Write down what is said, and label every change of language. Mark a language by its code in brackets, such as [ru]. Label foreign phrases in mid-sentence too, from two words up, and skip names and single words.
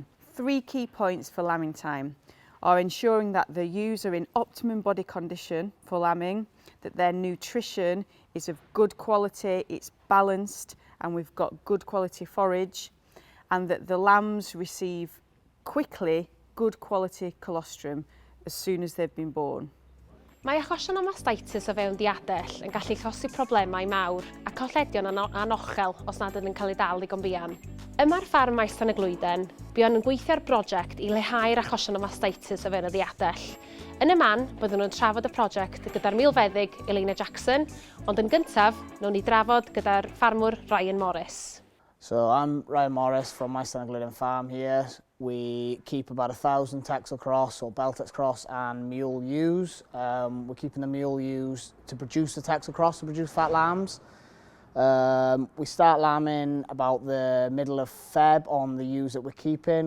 [en] 3 key points for lambing time are ensuring that the ewes are in optimum body condition for lambing, that their nutrition is of good quality, it's balanced, and we've got good quality forage, and that the lambs receive quickly good quality colostrum as soon as they've been born. [cy] Mae achosion o mastitis o fewn diadell yn gallu chosi problemau mawr a colledion anochel os nad ydyn yn cael ei dal ddigon buan. Yma'r ffarm maes Llanyglwyden, buon yn gweithio ar brosiect i leihau'r achosion o mastitis o fewn y diadell. Yn y man, byddwn nhw'n trafod y prosiect gyda'r milfeddyg Elena Jackson, ond yn gyntaf, wnawn ni drafod gyda'r ffarmwr Ryan Morris. [en] So I'm Ryan Morris from my Llyn farm here. We keep about 1,000 Texel cross or Beltex cross and mule ewes. We're keeping the mule ewes to produce the Texel cross, to produce fat lambs. We start lambing about the middle of Feb on the ewes that we're keeping.